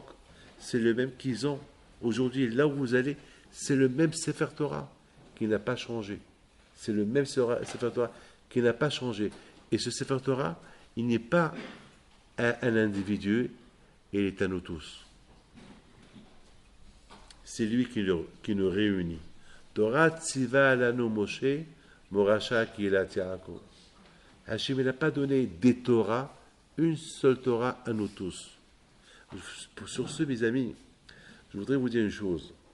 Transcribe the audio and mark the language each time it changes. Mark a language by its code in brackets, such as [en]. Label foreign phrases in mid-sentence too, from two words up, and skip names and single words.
[fr] C'est le même qu'ils ont aujourd'hui. Là où vous allez, c'est le même [he] ספר תורה [fr] qui n'a pas changé. C'est le même [he] ספר תורה [fr] qui n'a pas changé. Et ce [he] ספר תורה, [fr] il n'est pas à un individu, il est à nous tous. C'est lui qui nous réunit. [he] תורה צוה לנו משה, מורשה קהלת יעקב. [fr] Hachem n'a pas donné des Torahs, une seule Torah à nous tous. Sur ce, mes amis, je voudrais vous dire une chose.